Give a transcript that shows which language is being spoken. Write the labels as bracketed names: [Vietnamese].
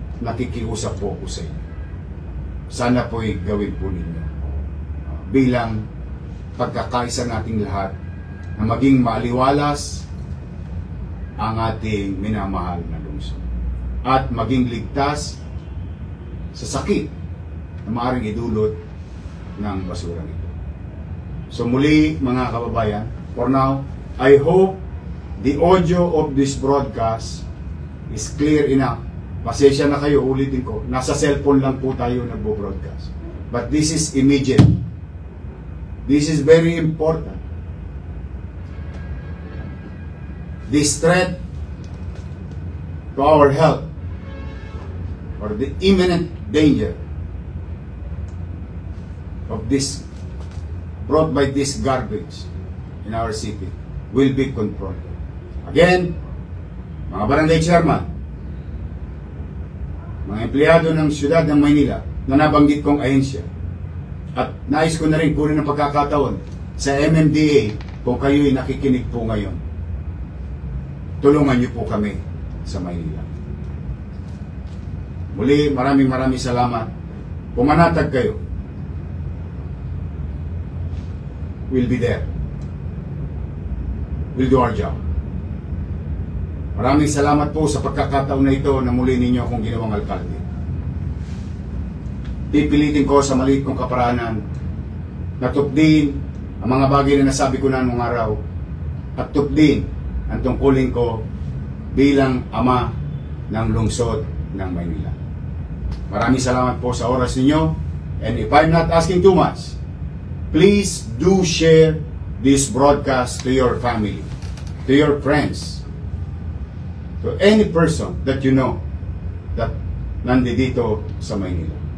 [Filipino] Nakikiusap po ko sa inyo. Sana po'y gawin po ninyo bilang pagkakaisa nating lahat na maging maaliwalas ang ating minamahal na lungsod at maging ligtas sa sakit na maaaring idulot ng basura nito. So muli mga kababayan, [English] for now, I hope the audio of this broadcast is clear enough. [Filipino] Pasensya na kayo, ulitin ko, nasa cellphone lang po tayo nagbo-broadcast. [English] But this is immediate. This is very important. This threat to our health or the imminent danger of this brought by this garbage in our city will be confronted. [Filipino] Again, mga barangay chairman, mga empleyado ng siyudad ng Maynila na nabanggit kong ahensya, at nais ko na rin kunin ng pagkakataon sa MMDA kung kayo'y nakikinig po ngayon. Tulungan niyo po kami sa Maynila. Muli, maraming salamat. Pumanatag kayo. [English] We'll be there. We'll do our job. [Filipino] Maraming salamat po sa pagkakataon na ito na muli ninyo akong ginawang alkalde. Pipilitin ko sa maliit kong kaparaanan na tupdin ang mga bagay na nasabi ko na nung araw at tupdin ang tungkulin ko bilang ama ng lungsod ng Maynila. Maraming salamat po sa oras ninyo, [English] and if I'm not asking too much, please do share this broadcast to your family, to your friends, to any person that you know that [Filipino] nandito sa Maynila.